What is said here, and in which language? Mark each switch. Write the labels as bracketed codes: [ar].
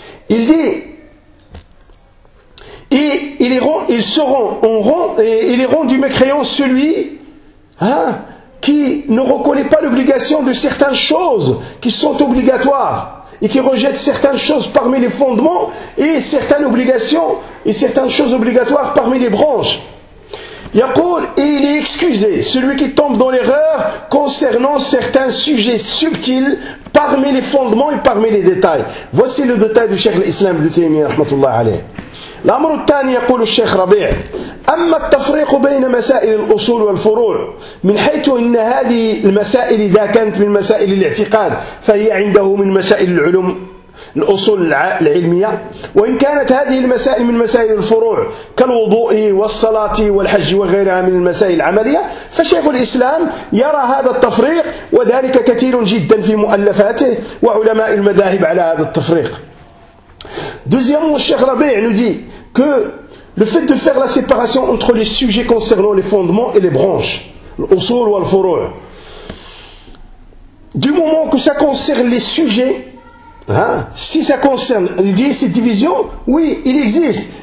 [fr] Il dit, et il est rendu du mécréant celui qui ne reconnaît pas l'obligation de certaines choses qui sont obligatoires et qui rejette certaines choses parmi les fondements et certaines obligations et certaines choses obligatoires parmi les branches. Yaqul, et il est excusé, celui qui tombe dans l'erreur concernant certains sujets subtils parmi les fondements et parmi les détails. Voici le détail du Cheikh l'Islam Ibn Taymiyyah rahmatullah alayh. L'amr al-thani yaqul al-Cheikh Rabi' [ar] أما التفريق بين مسائل الأصول والفروع من حيث إن هذه المسائل إذا كانت من مسائل الاعتقاد فهي عنده من مسائل العلوم الأصول العلمية، وإن كانت هذه المسائل من مسائل الفروع كالوضوء والصلاة والحج وغيرها من المسائل العملية، فشيخ الإسلام يرى هذا التفريق، وذلك كثير جدا في مؤلفاته وعلماء المذاهب على هذا التفريق. [fr] دوزيام [ar] الشيخ ربيع [fr] نودي que le fait de faire la séparation entre les sujets concernant les fondements et les branches, l'usul ou al-furu', du moment que ça concerne les sujets, si ça concerne, il dit cette division, oui, il existe.